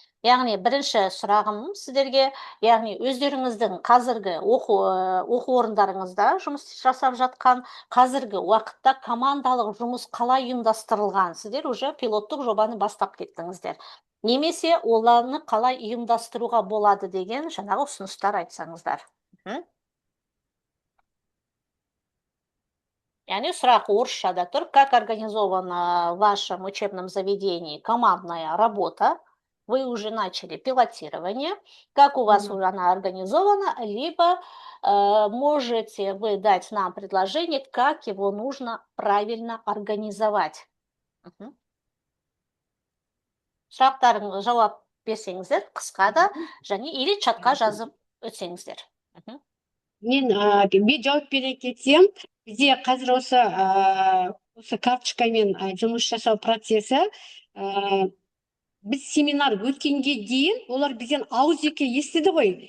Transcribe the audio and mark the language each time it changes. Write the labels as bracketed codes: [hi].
[kk] Яғни бірінші сұрағым сіздерге, яғни өздеріңіздің қазіргі оқу орындарыңызда жұмыс жасап жатқан, қазіргі уақытта командалық жұмыс қалай ұйымдастырылған? Сіздер уже пилоттық жобаны бастап кеттіңіздер. Немесе оларны қалай ұйымдастыруға болады деген жаңағы ұсыныстар айтсаңыздар. Яғни сұрақ орысшада тұр. [ru] Как организована в вашем учебном заведении командная работа? Вы уже начали пилотирование, как у вас уже она организована, либо можете вы дать нам предложение, как его нужно правильно организовать. [kk] Сұрақтарыңызға жауап берсеңіздер, қысқа да, және или чатқа жазып өтсеңіздер. Мен жауап бере кетсем, бізде қазір осы карточкамен жұмыс жасау процесі, біз семинар өткенге дейін олар бізден ауызекі естіді ғой.